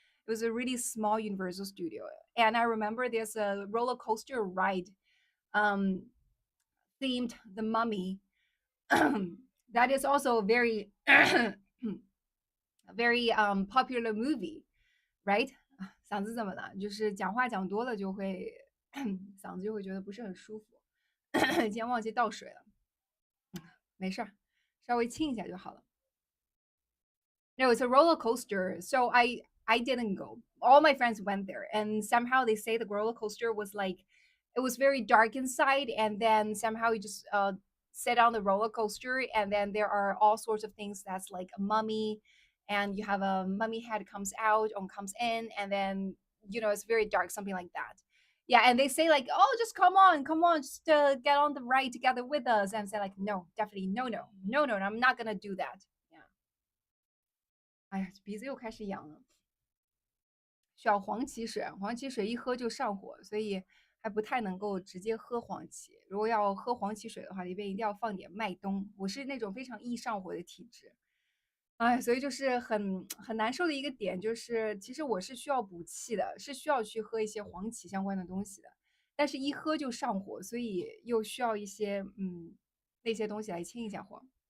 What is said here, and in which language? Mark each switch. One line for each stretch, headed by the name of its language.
English: It was a really small Universal Studio. And I remember there's a roller coaster ride um, themed The Mummy. That is also a very, very popular movie, right?
Chinese: 嗓子怎么了？就是讲话讲多了就会嗓子就会觉得不是很舒服。今天忘记倒水了，没事儿，稍微清一下就好了。
English: No, it's a roller coaster. So I didn't go. All my friends went there, and somehow they say the roller coaster was like it was very dark inside, and then somehow you just sit on the roller coaster, and then there are all sorts of things that's like a mummy, and you have a mummy head comes out or comes in, and then it's very dark, something like that. Yeah, and they say like, oh, just come on, just get on the ride together with us, and say like, no, definitely, no, I'm not gonna do that.
Chinese: Yeah. 哎呀，鼻子又开始痒了。需要黄芪水，黄芪水一喝就上火，所以还不太能够直接喝黄芪。如果要喝黄芪水的话，里边一定要放点麦冬。我是那种非常易上火的体质，哎，所以就是很难受的一个点，就是其实我是需要补气的，是需要去喝一些黄芪相关的东西的，但是一喝就上火，所以又需要一些那些东西来清一下火。